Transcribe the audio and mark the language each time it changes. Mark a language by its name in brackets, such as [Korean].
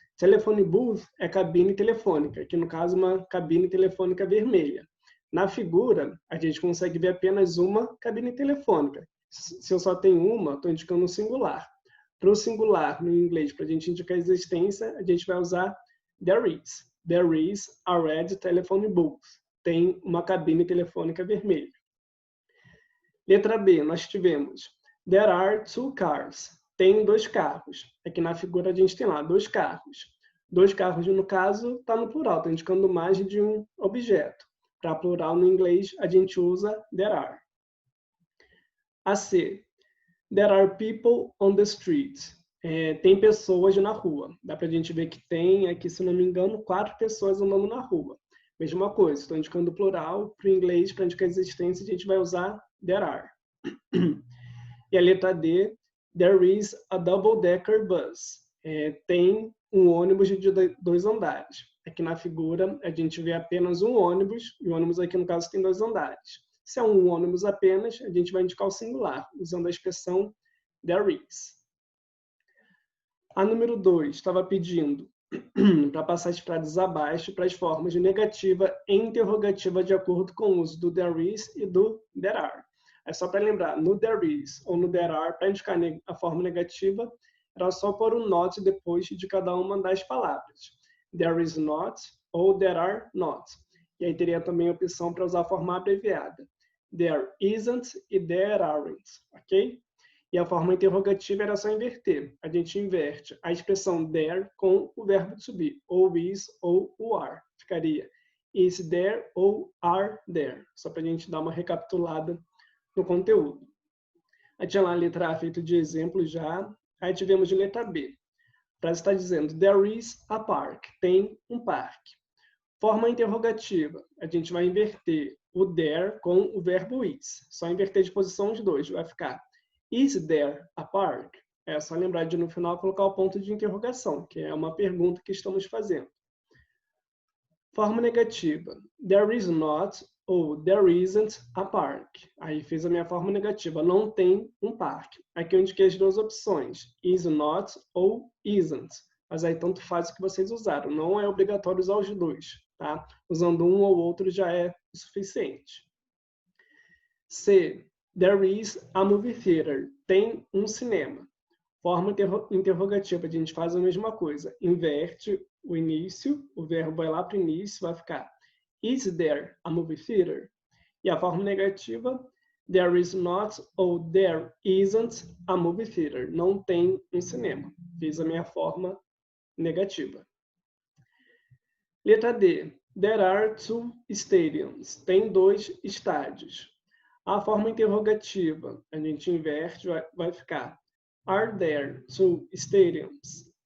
[English] Telephone booth [Portuguese] é cabine telefônica, que no caso é uma cabine telefônica vermelha. Na figura, a gente consegue ver apenas uma cabine telefônica. Se eu só tenho uma, estou indicando um singular. Para o singular, no inglês, para a gente indicar a existência, a gente vai usar [English] there is. There is a red telephone booth. [Portuguese] Tem uma cabine telefônica vermelha. Letra B, nós tivemos [English] there are two cars. [Portuguese] Tem dois carros. Aqui na figura a gente tem lá dois carros. Dois carros, no caso, está no plural, está indicando mais de um objeto. Para plural no inglês, a gente usa [English] there are. [Portuguese] A C. [English] There are people on the street. [Portuguese] Tem pessoas na rua. Dá para a gente ver que tem aqui, se não me engano, 4 pessoas andando na rua. Mesma coisa, estou indicando plural. Para o inglês, para indicar a existência, a gente vai usar [English] there are. [Portuguese] E a letra D. [English] There is a double-decker bus. [Portuguese] Tem um ônibus de 2 andares. Aqui na figura, a gente vê apenas um ônibus, e o ônibus aqui, no caso, tem 2 andares. Se é um ônibus apenas, a gente vai indicar o singular, usando a expressão [English] there is. [Portuguese] A número 2 estava pedindo para passar as frases abaixo para as formas de negativa e interrogativa de acordo com o uso do [English] there is [Portuguese] e do [English] there are. [Portuguese] É só para lembrar, no [English] there is [Portuguese] ou no [English] there are, [Portuguese] para indicar a forma negativa, era só pôr um not depois de cada uma das palavras. [English] There is not ou there are not. [Portuguese] E aí teria também a opção para usar a forma abreviada. [English] There isn't e there aren't, ok? [Portuguese] E a forma interrogativa era só inverter. A gente inverte a expressão there com o verbo to be, ou is ou o are. Ficaria [English] is there ou are there. [Portuguese] Só para a gente dar uma recapitulada no conteúdo. Aí tinha lá a letra A feito de exemplo já. Aí tivemos de letra B. A frase está dizendo, [English] there is a park. [Portuguese] Tem um parque. Forma interrogativa. A gente vai inverter o there com o verbo is. Só inverter de posição os dois. Vai ficar [English] is there a park? [Portuguese] É só lembrar de no final colocar o ponto de interrogação, que é uma pergunta que estamos fazendo. Forma negativa. [English] There is not ou there isn't a park. [Portuguese] Aí fiz a minha forma negativa. Não tem um parque. Aqui eu indiquei as duas opções. [English] Is not ou isn't. [Portuguese] Mas aí tanto faz o que vocês usaram. Não é obrigatório usar os dois. Tá? Usando um ou outro já é o suficiente. C. [English] There is a movie theater. [Portuguese] Tem um cinema. Forma interrogativa, a gente faz a mesma coisa. Inverte o início, o verbo vai lá para o início, vai ficar [English] is there a movie theater? [Portuguese] E a forma negativa, [English] there is not ou there isn't a movie theater. [Portuguese] Não tem um cinema. Fiz a minha forma negativa. Letra D. [English] There are two stadiums. [Portuguese] Tem 2 estádios. A forma interrogativa, a gente inverte, vai ficar [English] are there two stadiums?